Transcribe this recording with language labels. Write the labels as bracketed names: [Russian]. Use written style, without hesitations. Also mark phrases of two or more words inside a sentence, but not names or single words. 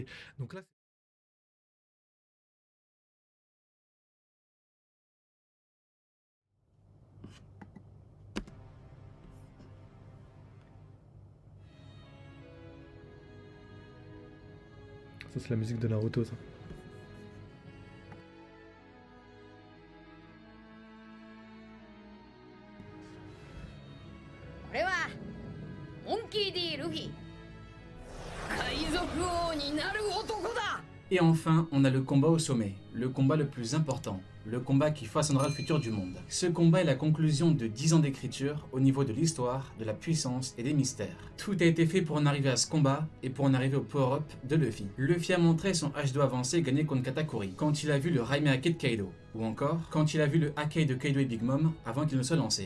[French] Donc là, ça c'est la musique de Naruto, ça. [Japanese] 俺はモンキー D ルフィ海賊王になる男だ。 [French] Et enfin, on a le combat au sommet, le combat le plus important, le combat qui façonnera le futur du monde. Ce combat est la conclusion de 10 ans d'écriture au niveau de l'histoire, de la puissance et des mystères. Tout a été fait pour en arriver à ce combat et pour en arriver au power-up de Luffy. Luffy a montré son H2 avancé gagné contre Katakuri, quand il a vu le Raime Hake de Kaido, ou encore quand il a vu le Hake de Kaido et Big Mom avant qu'il ne soit lancé.